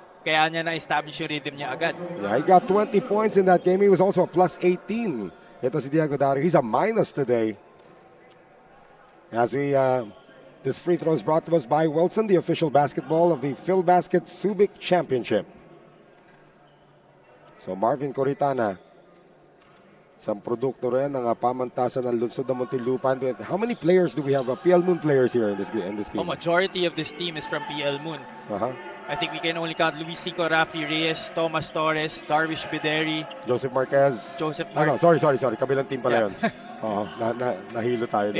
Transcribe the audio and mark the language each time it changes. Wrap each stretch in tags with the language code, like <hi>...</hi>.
<tl>Kaya niya na-establish yung rhythm niya agad.</tl> <en>Yeah, he got 20 points in that game. He was also a plus 18.</en> <tl>Ito si Diego Dario.</tl> <en>He's a minus today. As we, this free throw is brought to us by Wilson, the official basketball of the Filbasket Subic Championship.</en> <tl>So Marvin Coritana, isang produkto rin ng pamantasan ng lungsod ng Muntinlupa.</tl> <en>How many players do we have? PL Moon players here in this team? A majority of this team is from PL Moon. I think we can only count Luis Cico, Rafi Reyes, Thomas Torres, Darvish Bideri,</en> <tl>Joseph Marquez.</tl> <en>No, sorry.</en> <tl>Kabilang team pala yun. Nahilo tayo doon.</tl>